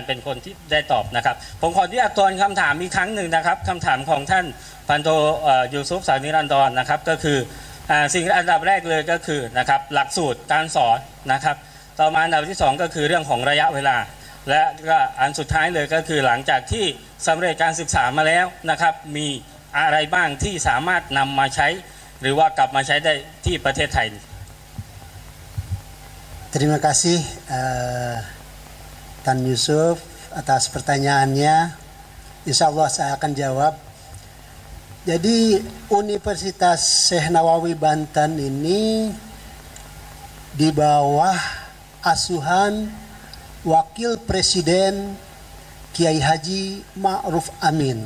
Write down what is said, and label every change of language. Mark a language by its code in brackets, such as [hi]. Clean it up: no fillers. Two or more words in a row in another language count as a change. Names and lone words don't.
[th] เป็นคนที่ได้ตอบนะครับผมขออนุญาตทวนคำถามอีกครั้งหนึ่งนะครับคำถามของท่านพันโทยูซุปสอดนิรันดรนะครับก็คือสิ่งอันดับแรกเลยก็คือนะครับหลักสูตรการสอนนะครับต่อมาอันดับที่2ก็คือเรื่องของระยะเวลาและก็อันสุดท้ายเลยก็คือหลังจากที่สำเร็จการศึกษามาแล้วนะครับมีอะไรบ้างที่สามารถนำมาใช้หรือว่ากลับมาใช้ได้ที่ประเทศไทย [id] Terima kasih Tan Yusuf atas pertanyaannya. [ar] إن شاء الله [id] saya akan jawab. Jadi Universitas Syekh Nawawi Banten ini di bawah asuhan Wakil Presiden Kiai Haji Ma'ruf Amin.